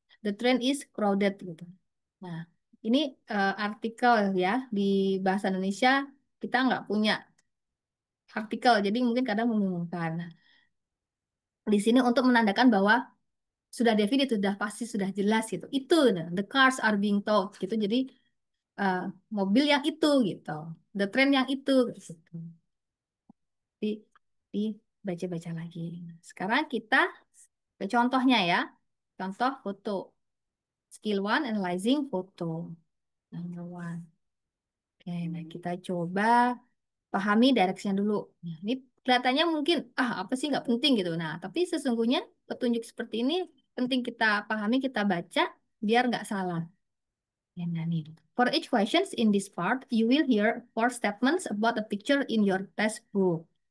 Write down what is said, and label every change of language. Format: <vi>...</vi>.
<en>The train is crowded gitu.</en> <id>Nah, ini artikel ya di bahasa Indonesia kita nggak punya artikel, jadi mungkin kadang membingungkan. Nah, di sini untuk menandakan bahwa sudah definite, sudah pasti, sudah jelas gitu. Itu, nah,</id> <en>the cars are being towed</en> <id>gitu. Jadi mobil yang itu gitu, the train yang itu gitu. Dibaca-baca lagi. Sekarang kita ke contohnya ya. Contoh foto.</id> <en>Skill 1, analyzing photo. Number 1.</en> <id>Oke, nah kita coba pahami direction dulu. Nah, ini kelihatannya mungkin, apa sih nggak penting gitu. Nah, tapi sesungguhnya petunjuk seperti ini penting kita pahami, kita baca, biar nggak salah. Ya, nah, nih.</id> <en>For each questions in this part, you will hear 4 statements about a picture in your textbook.</en>